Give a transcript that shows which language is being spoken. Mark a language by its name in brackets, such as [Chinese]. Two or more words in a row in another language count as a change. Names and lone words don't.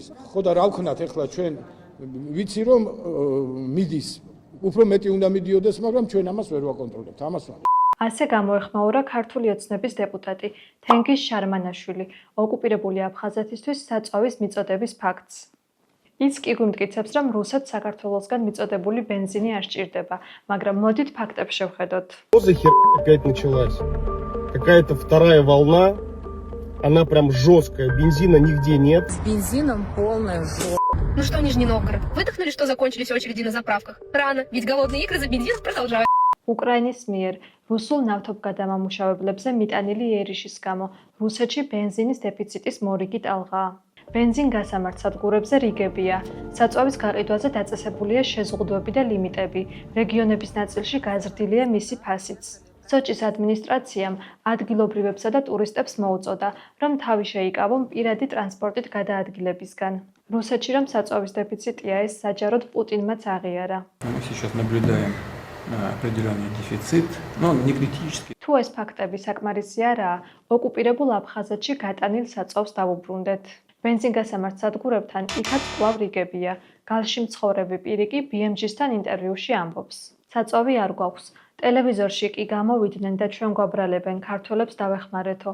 [Georgian] ხო და რა ვქნათ ეხლა ჩვენ ვიცი რომ მიდის უფრო მეტი უნდა მიდიოდეს, მაგრამ ჩვენ ამას ვერ ვაკონტროლებთ. ამას ასე გამოეხმაურა ქართული ოცნების დეპუტატი თენგიზ შარმანაშვილი ოკუპირებული აფხაზეთისთვის საწვავის მიწოდების ფაქტს. ის კი გვიმტკიცებს, რომ რუსეთს საქართველოსგან მიწოდებული бенზინი არ სჭირდება, მაგრამ მოდით ფაქტებს შევხედოთ. [Russian] Что за херня опять началась? Какая-то вторая волна, она прям жесткая, бензина нигде нет. С бензином полная жопа. Ну что, Нижний Новгород, выдохнули, что закончились очереди на заправках? Рано, ведь голодные игры за бензин продолжают. [Georgian] უკრაინის მიერ რუსულ ნავთობგადამამუშავებლებზე მიტანილი ერიშის გამო რუსეთში бенზინის დეფიციტის მორიგი ტალღაა. Бенზინ გასამართ სადგურებზე რიგებია. საწვავის გაყიდვაზე დაწესებულია შეზღუდვები და ლიმიტები. რეგიონების ნაწილში გაზრდილია მისი ფასიც. სოჭის ადმინისტრაციამ ადგილობრივებსა და ტურისტებს მოუწოდა, რომ თავი შეიკავონ პირადი ტრანსპორტით გადაადგილებისგან. რუსეთში რომ საწვავის დეფიციტია, ეს საჯაროდ პუტინმაც აღიარა. [Russian] Мы сейчас наблюдаем определенный дефицит, но не критический. [Georgian] თუ ეს ფაქტები საკმარისი არაა, ოკუპირებულ აფხაზეთში გატანილ საწვავს დავუბრუნდეთ. бенზინგასამართ სადგურებთან იქაც კვლავ რიგებია. გალში მცხოვრები პირი კი BMG-სთან ინტერვიუში ამბობს. საწვავი არ გვაქვს. ტელევიზორში კი გამოვიდნენ და ჩვენ გვაბრალებენ, ქართველებს დავეხმარეთო.